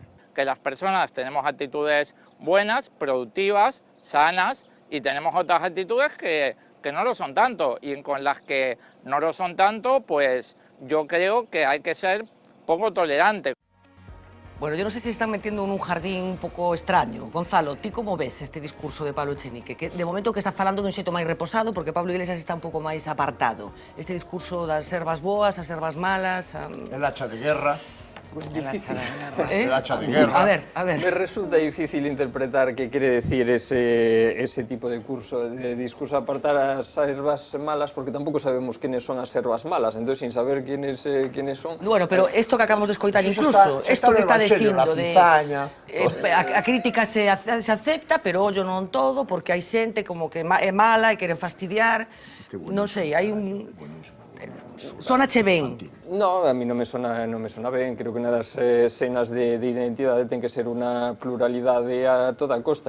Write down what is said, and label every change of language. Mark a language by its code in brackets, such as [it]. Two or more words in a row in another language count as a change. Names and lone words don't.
[es] Que las personas tenemos actitudes buenas, productivas, sanas, y tenemos otras actitudes que no lo son tanto, y con las que no lo son tanto, pues yo creo que hay que ser poco tolerante. Bueno, yo no sé si se están metiendo en un jardín [gl] un pouco [es] extraño. [gl] Gonzalo, ti como ves este discurso de Pablo Echenique? Que de momento que está falando dun xeito máis reposado, porque Pablo Iglesias está un pouco máis apartado. Este discurso das servas boas, as servas malas... [es] El hacha de guerra. Pues difícil. El hacha de guerra. A ver. Me resulta difícil interpretar qué quiere decir ese tipo de discurso apartar [gl] a servas malas, [es] porque tampoco sabemos quiénes son [gl] as servas malas, [es] entonces sin saber quiénes son... [gl] Bueno, pero esto que acabamos de escoitar incluso, esto que está dicindo de... A crítica se acepta, pero ollo non todo, porque hai xente como que é mala e queren fastidiar, non sei, hai un... Sónache ben. No, a mí non me sona ben. Creo que unha das senas de identidade ten que ser unha pluralidade a toda costa.